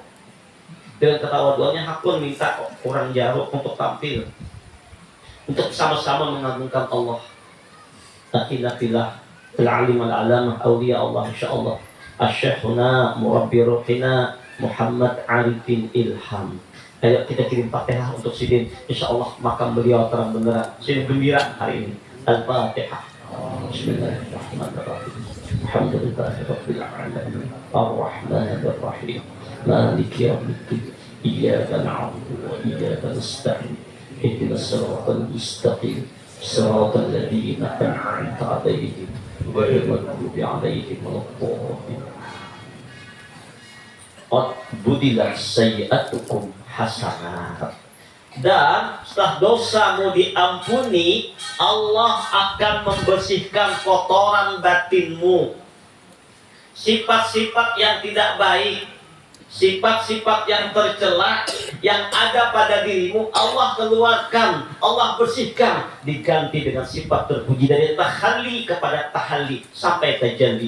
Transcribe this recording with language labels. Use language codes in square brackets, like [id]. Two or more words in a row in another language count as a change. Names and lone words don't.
[id] Dengan ketawaduannya hakun minta orang Jaruk untuk tampil, untuk sama-sama mengagungkan Allah. [ar] أخي في الله العالم العلامة أولياء الله إن شاء الله شيخنا مربي روحنا Muhammad Arifin Ilham. [id] Ayo kita kirim Fatihah untuk Sidin, insyaallah makam beliau terang benderang. Sidin gembira hari ini. Al-Fatihah. [ar] بسم الله الرحمن الرحيم. الحمد لله رب العالمين. الرحمن الرحيم. مالك يوم الدين. إياك نعبد وإياك نستعين. اهدنا الصراط المستقيم. صراط الذين أنعمت عليهم غير المغضوب عليهم ولا الضالين. قد بدلت سيئاتكم حسنات. [id] Dan setelah dosamu diampuni, Allah akan membersihkan kotoran batinmu. Sifat-sifat yang tidak baik, sifat-sifat yang tercela yang ada pada dirimu, Allah keluarkan, Allah bersihkan, diganti dengan sifat terpuji, dari tahalli kepada tahalli sampai tajalli.